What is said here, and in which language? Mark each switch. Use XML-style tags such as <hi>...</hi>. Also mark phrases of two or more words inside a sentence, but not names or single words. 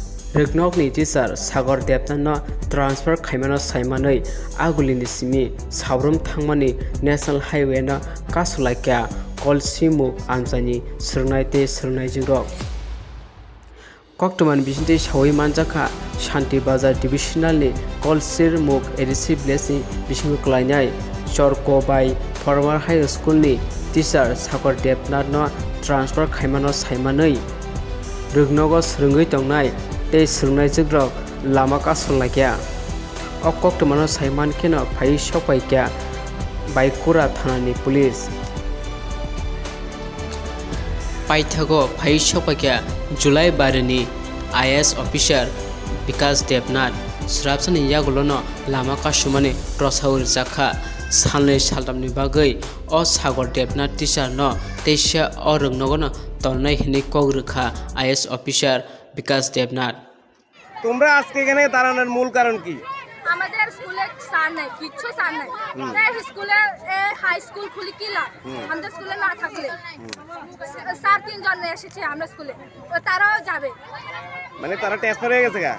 <trp>Riknokni teacher Sagar Deptano transfer Khaimano Saimani Agulini Simi Sabrum Thangmani National Highway na Kasulaikha Kolsimu Anjani Srnaite Srnaijingrok Koktuman Bisinte Shawi Manjaka Shanti Bazar Divisionalni Kolsir Muk Edisi Blessing Bising Khwlainani Chorko by</trp> <en>former high school</en> <trp>ni teacher Sagar Deptano transfer Khaimano Saimani Riknogo NaiywiTongnairok tei Srnaijingrok Lama Kasulaikha Koktumano Saiman Keno Phai Sopaikha by Kwrwa Thanani Police Paithago Phai Sopaikha July Barani</trp> <en>IS officer</en> <trp>Vikas Devnath Srapsani Yagulono Lama Kasumani Rosaur Zakha Sanlei Saldamni Bagai O Sagar Devnath teacher no Teisha O Riknogono Tolnai Hini Kogrikha</trp> <en>IS officer</en> <trp>Vikas Devnath</trp> <bn>তোমরা আজকে এখানে দাঁড়ানোর মূল কারণ কি? আমাদের স্কুলে স্যার নাই, কিচ্ছু স্যার নাই। তাই স্কুলে হাই স্কুল খুলি কি লাভ? আমাদের স্কুলে না থাকলে স্যার তিনজন এসেছে আমরা স্কুলে, তারাও যাবে। মানে তারা ট্রান্সফার হয়ে গেছে গা?</bn>